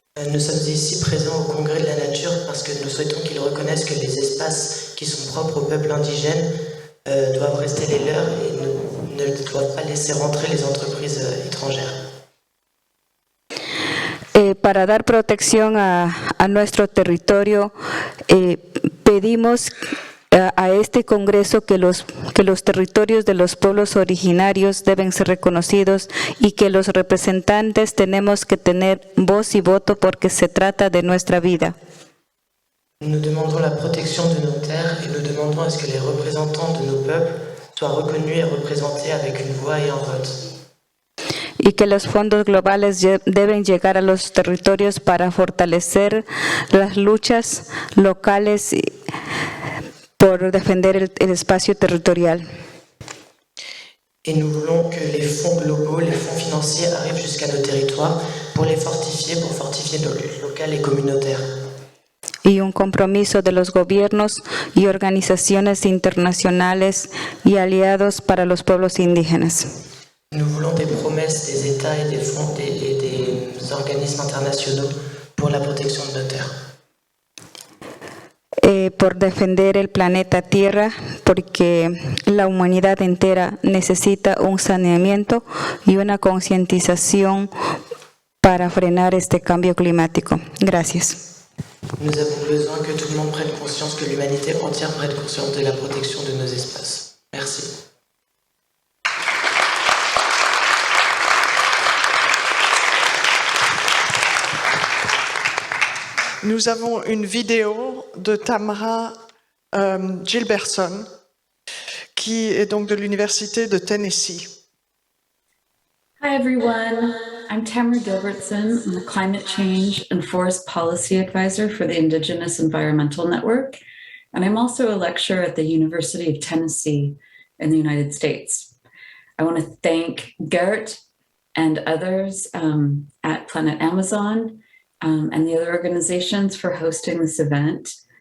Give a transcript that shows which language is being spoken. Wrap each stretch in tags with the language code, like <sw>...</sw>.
<fr>Nous sommes ici présents au Congrès de la Nature parce que nous souhaitons qu'ils reconnaissent que les espaces qui sont propres aux peuples indigènes doivent rester les leurs et ne doivent pas laisser rentrer les entreprises étrangères.</fr> <es>Para dar protección a nuestro territorio, pedimos a este Congreso que los territorios de los pueblos originarios deben ser reconocidos y que los representantes tenemos que tener voz y voto porque se trata de nuestra vida.</es> <fr>Nous demandons la protection de nos terres et nous demandons à ce que les représentants de nos peuples soient reconnus et représentés avec une voix et un vote.</fr> <es>Y que los fondos globales deben llegar a los territorios para fortalecer las luchas locales por defender el espacio territorial.</es> <fr>Et nous voulons que les fonds globaux, les fonds financiers arrivent jusqu'à nos territoires pour les fortifier, pour fortifier nos luttes locales et communautaires.</fr> <es>Y un compromiso de los gobiernos y organizaciones internacionales y aliados para los pueblos indígenas.</es> <fr>Nous voulons des promesses des États et des fonds et des organismes internationaux pour la protection de nos terres.</fr> <es>Por defender el planeta Tierra, porque la humanidad entera necesita un saneamiento y una concientización para frenar este cambio climático. Gracias.</es> <fr>Nous avons besoin que tout le monde prenne conscience, que l'humanité entière prenne conscience de la protection de nos espaces. Merci. Nous avons une vidéo de Tamra Gilbertson, qui est donc de l'Université de Tennessee.</fr> <en>Hi everyone, I'm Tamra Gilbertson. I'm the Climate Change and Forest Policy Advisor for the Indigenous Environmental Network, and I'm also a lecturer at the University of Tennessee in the United States. I want to thank Gert and others at Planet Amazon and the other organizations for hosting this event.</en>